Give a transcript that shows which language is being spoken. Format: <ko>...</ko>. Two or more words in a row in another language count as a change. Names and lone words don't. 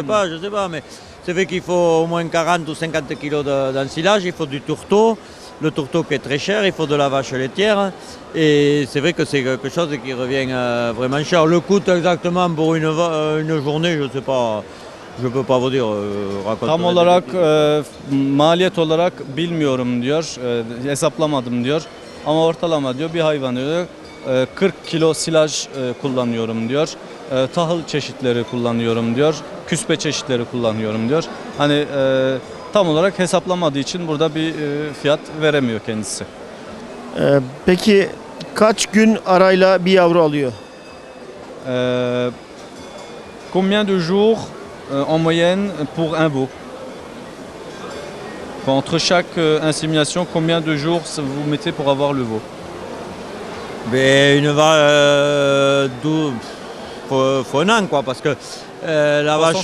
<fr>coûte pas, je sais pas, mais c'est vrai qu'il faut au moins 40 ou 50 kilos d'ensilage, il faut du tourteau. Le tourteau qui est très cher, il faut de la vache laitière et c'est vrai que c'est quelque chose qui revient vraiment cher. Le coût exactement pour une journée, je ne sais pas, je ne peux pas vous dire. Raconter</fr> <tr>Tam</tr> <fr>des</fr> <tr>olarak</tr> <fr>bêtises.</fr> <tr>maliyet olarak bilmiyorum diyor, hesaplamadım diyor. Ama ortalama diyor bir hayvan diyor 40 kilo silaj kullanıyorum diyor. Tahıl çeşitleri kullanıyorum diyor. Küspe çeşitleri kullanıyorum diyor. Hani tam olarak hesaplamadığı için burada bir fiyat veremiyor kendisi. Peki kaç gün arayla bir yavru alıyor?</tr> <fr>Combien de jours en moyenne pour un veau? Enfin, entre chaque insémination, combien de jours vous mettez pour avoir le veau? Mais une vache, faut un an quoi, parce que la vache.</fr>